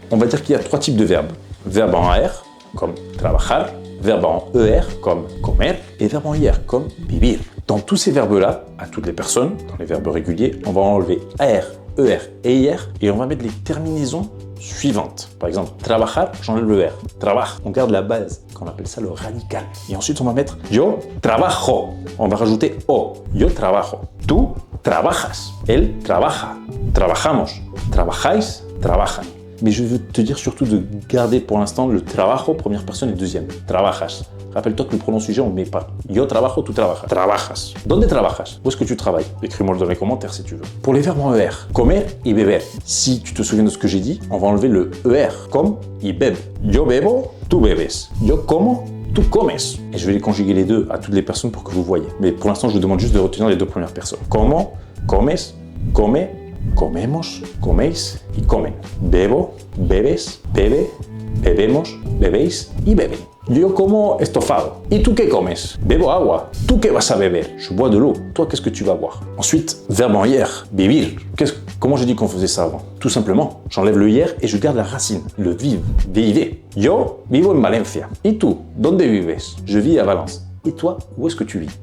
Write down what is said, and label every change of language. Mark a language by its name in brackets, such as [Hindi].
[French] On va dire qu'il y a 3 types de verbes. Verbe en AR, comme trabajar, verbe en ER, comme comer, et verbe en IR, comme vivir. Dans tous ces verbes-là, à toutes les personnes, dans les verbes réguliers, on va enlever AR, ER et IR, et on va mettre les terminaisons suivantes. Par exemple, trabajar, j'enlève le R. Trabaja, on garde la base, qu'on appelle ça le radical. Et ensuite, on va mettre yo trabajo. On va rajouter o. [Spanish] Yo trabajo. Tú trabajas. Él trabaja. Trabajamos. Trabajáis. Trabajan. [French] Mais je veux te dire surtout de garder pour l'instant le trabajo, première personne et deuxième. Trabajas. Rappelle-toi que le pronom sujet, on ne met pas. [Spanish] Yo trabajo, tu trabajas. Trabajas. ¿Dónde trabajas? [French] Où est-ce que tu travailles? Écris-moi dans les commentaires si tu veux. Pour les verbes en ER, [Spanish] comer y beber. [French] Si tu te souviens de ce que j'ai dit, on va enlever le ER, comme y bebe. [Spanish] Yo bebo, tu bebes. Yo como, tu comes. [French] Et je vais les conjuguer les deux à toutes les personnes pour que vous voyez. Mais pour l'instant, je vous demande juste de retenir les 2 premières personnes. [Spanish] Como, comes, come, comemos, coméis y comen. Bebo, bebes, bebe, bebemos, bebéis y beben. Yo como estofado. ¿Y tú qué comes? Bebo agua. ¿Tú qué vas a beber? [French] Je bois de l'eau. Toi, qu'est-ce que tu vas boire? Ensuite, verbe en IR, vivir. Comment j'ai dit qu'on faisait ça avant? Tout simplement, j'enlève le IR et je garde la racine, le vivre, vivre. [Spanish] Yo vivo en Valencia. ¿Y tú? ¿Dónde vives? [French] Je vis à Valence. Et toi, où est-ce que tu vis?